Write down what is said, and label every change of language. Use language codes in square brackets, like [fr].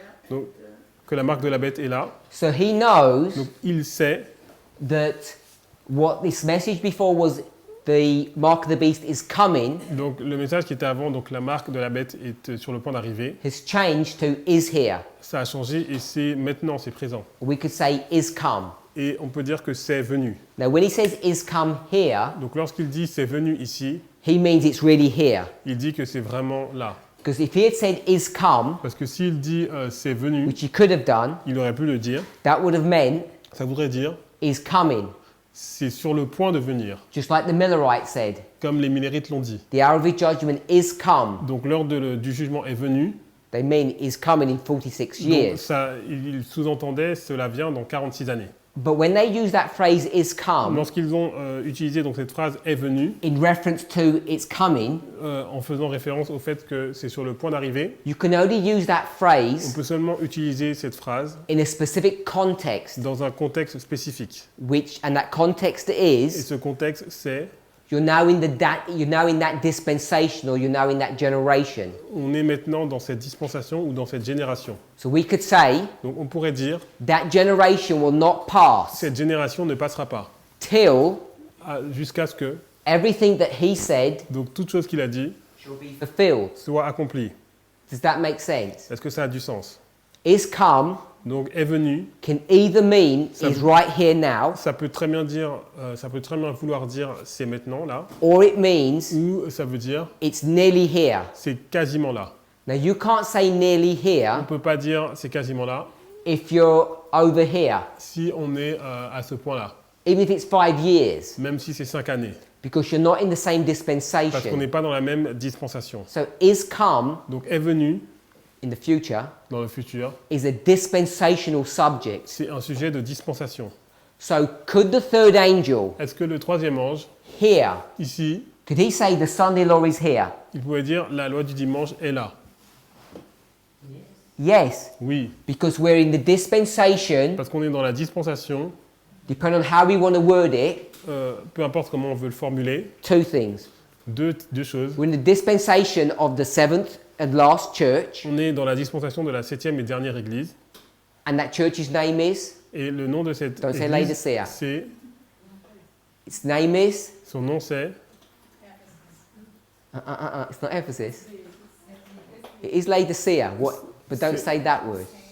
[fr] Donc, que la marque de la bête est là. [en] So he knows [fr] Donc il sait [en] that what this message before was the mark of the beast is coming [fr] donc le message qui était avant, donc la marque de la bête est sur le point d'arriver. [en] has changed to is here. [fr] Ça a changé et c'est maintenant, c'est présent. [en] We could say is come. [fr] Et on peut dire que c'est venu. [en] Now when he says is come here, [fr] Donc lorsqu'il dit c'est venu ici, [en] he means it's really here. [fr] il dit que c'est vraiment là. [en] Because if he had said is come, [fr] Parce que s'il dit c'est venu, [en] which he could have done, [fr] il aurait pu le dire. [en] that would have meant [fr] Ça voudrait dire [en] is coming. [fr] c'est sur le point de venir, [en] Just like the Millerites said, [fr] comme les Millérites l'ont dit. [en] the hour of his judgment is come. [fr] Donc l'heure du jugement est venue. [en] They mean is coming in 46 [fr] Donc [en] years. [fr] ça, il sous-entendait cela vient dans 46 années. [en] But when they use that phrase is come [fr] Lorsqu'ils ont utilisé donc cette phrase est venu, [en] in reference to it's coming, [fr] en faisant référence au fait que c'est sur le point d'arriver, [en] you can only use that [fr] on [en] phrase [fr] peut seulement utiliser cette phrase [en] in a specific context, [fr] dans un contexte spécifique. [en] and that context [fr] Et [en] is [fr] ce contexte, c'est [en] you're now in that dispensation, or you're now in that generation. [fr] on est maintenant dans cette dispensation ou dans cette génération. [en] So we could say [fr] Donc on pourrait dire [en] that generation will not pass [fr] cette génération ne passera pas [en] till [fr] jusqu'à ce que [en] everything that he said [fr] donc toute chose qu'il a dit [en] shall be fulfilled. [fr] soit accomplie. [en] Does that make sense? [fr] Est-ce que ça a du sens? [en] Is come [fr] Donc est venu, [en] can either mean [fr] Ça [en] is [fr] veut- [en] right here now, [fr] ça peut très bien dire, ça peut très bien vouloir dire c'est maintenant là, [en] or it means [fr] ou ça veut dire [en] it's nearly here. [fr] c'est quasiment là. [en] Now you can't say nearly [fr] On [en] here [fr] peut pas dire c'est quasiment là [en] if you're over here, [fr] si on est à ce point-là, [en] even if it's 5 years, [fr] même si c'est 5 années, [en] because you're not in the same [fr] parce qu'on [en] dispensation. [fr] n'est pas dans la même dispensation. [en] So is come [fr] Donc est venu [en] in the future [fr] dans le futur, [en] is a dispensational subject. [fr] c'est un sujet de dispensation. [en] So could the third angel [fr] Est-ce que le troisième ange, [en] here, [fr] ici, [en] could he say the Sunday law is here? [fr] il pouvait dire la loi du dimanche est là? [en] Yes, [fr] Oui, [en] because we're in the dispensation, [fr] parce qu'on est dans la dispensation, [en] depending on how we want to word it, [fr] peu importe comment on veut le formuler, [en] two things. [fr] deux choses. [en] We're in the dispensation of the seventh and last church, [fr] On est dans la dispensation de la 7e et dernière église, [en] and that church's name is, [fr] et le nom de cette [en] Don't say [fr] église, [en] Laodicea. [fr] c'est, [en] its name is, [fr] son nom c'est, [en] it's not Ephesus. It is Laodicea, but don't say that word.